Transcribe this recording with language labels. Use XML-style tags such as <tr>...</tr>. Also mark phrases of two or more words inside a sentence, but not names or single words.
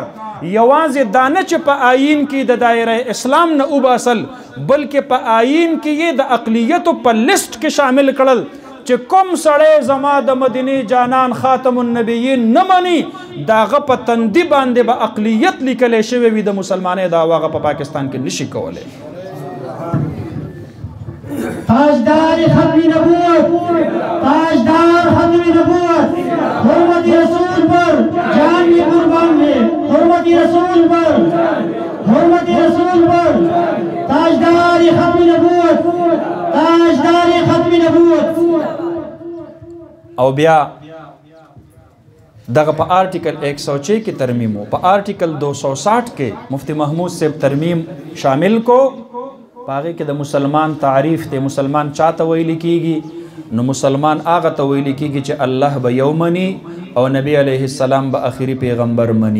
<ps>یوازې دانه چې په آئین کې د دایره اسلام نه وباسل بلکې په آئین کې یې د اقلیتو په لیست کې شامل کړل چې کوم سړی زما د مدینه جانان خاتم النبیین نه مني داغه په تندي باندې به اقلیت لیکلی شوی وي، د مسلمانۍ دا هغه په پاکستان کې نشي کولی.</ps> <ur>تاجدار ختم نبوت، تاجدار ختم نبوت، حرمت رسول پر جان بھی قربان ہے، حرمت رسول پر، حرمت رسول پر، تاجدار ختم نبوت، تاجدار ختم نبوت.</ur> <ps>او بیا دغه په آرټیکل 106 کې ترمیم و، په آرټیکل 260 کې مفتی محمود صاحب ترمیم شامل کو. پاغه کې د مسلمان تعریف ته مسلمان چاته ویل کیږي؟ نو مسلمان هغه ته ویل کیږي چې الله به یو مني او نبی علیه السلام به اخیری پیغمبر مني.</ps>